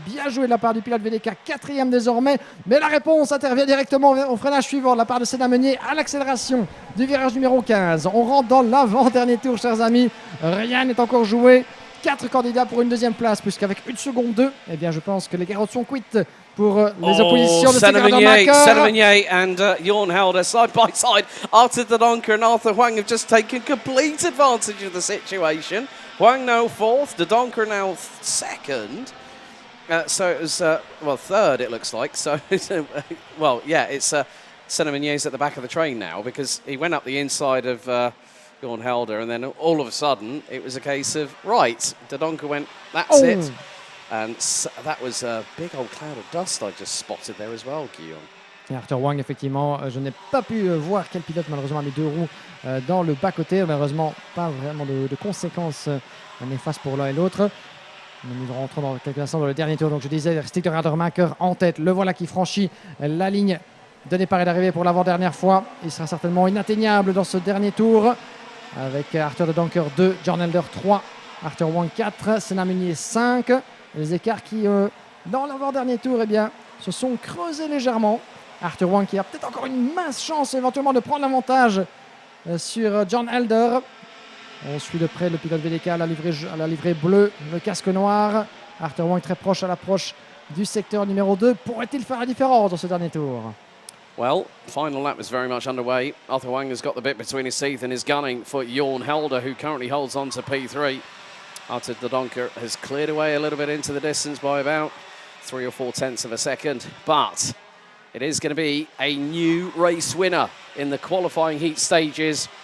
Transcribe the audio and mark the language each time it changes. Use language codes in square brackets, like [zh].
[fr] Bien joué de la part du pilote VDK, 4e désormais. Mais la réponse intervient directement au freinage suivant de la part de Senna Meunier à l'accélération du virage numéro 15. On rentre dans l'avant-dernier tour, chers amis. Rien n'est encore joué. 4 candidats pour une deuxième place, puisqu'avec 1 seconde 2, eh bien, je pense que les carottes sont cuites pour les oppositions de Stig de Rademaker. [en] Senna Meunier and Jorn Helder side by side. Arthur de Donker and Arthur Wang have just taken complete advantage of the situation. Wang now 4th, de Donker now 2nd. So it was, well, 3rd it looks like. So, well, yeah, it's Senna Meunier's at the back of the train now because he went up the inside of Jorn Helder, and then all of a sudden it was a case of, right, de Donker went, that's it. And that was a big old cloud of dust I just spotted there as well, Guillaume. [fr] Et Arthur Wang, effectivement, je n'ai pas pu voir quel pilote malheureusement a mis 2 roues dans le bas-côté. Malheureusement, pas vraiment de conséquences néfastes pour l'un et l'autre. Nous rentrons dans quelques instants dans le dernier tour. Donc je disais, Stig de Rademaker en tête. Le voilà qui franchit la ligne de départ et d'arrivée pour l'avant-dernière fois. Il sera certainement inatteignable dans ce dernier tour. Avec Arthur de Donker 2, Jorn Helder 3, Arthur Wang 4, Senna Meunier 5. Les écarts qui, dans l'avant-dernier tour, eh bien, se sont creusés légèrement. Arthur Wang qui a peut-être encore une mince chance éventuellement de prendre l'avantage sur Jorn Helder. On suit de près le pilote VDK à la livrée bleue, le casque noir. Arthur Wang très proche à l'approche du secteur numéro 2. Pourrait-il faire la différence dans ce dernier tour? [en] Well, final lap is very much underway. Arthur Wang has got the bit between his teeth and is gunning for Jorn Helder, who currently holds on to P3. Arthur de Donker has cleared away a little bit into the distance by about 3 or 4 tenths of a second. But it is going to be a new race winner in the qualifying heat stages.